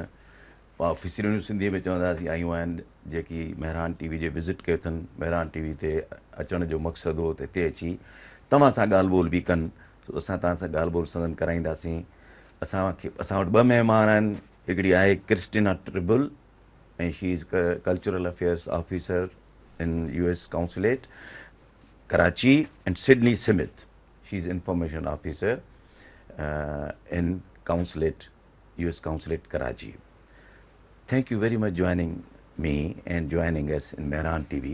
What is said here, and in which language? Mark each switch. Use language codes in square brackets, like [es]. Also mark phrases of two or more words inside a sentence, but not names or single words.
[sd] ऑफिसरियूं सिंधीअ में चवंदासीं आयूं आहिनि, जेकी मेहरान टीवी जे विज़िट कयो अथनि। मेहरान टीवी ते अचण जो मक़सदु हो त हिते अची तव्हां सां ॻाल्हि ॿोल बि कनि। असां तव्हां सां ॻाल्हि ॿोल सदन कराईंदासीं। असां वटि ॿ महिमान आहिनि। हिकिड़ी आहे क्रिस्टिना ट्रिबल ऐं [en] She is cultural affairs officer in US consulate Karachi, and Sydney Smith. She's information officer in consulate, US consulate Karachi. Thank you very much joining me and joining us in Mehran TV.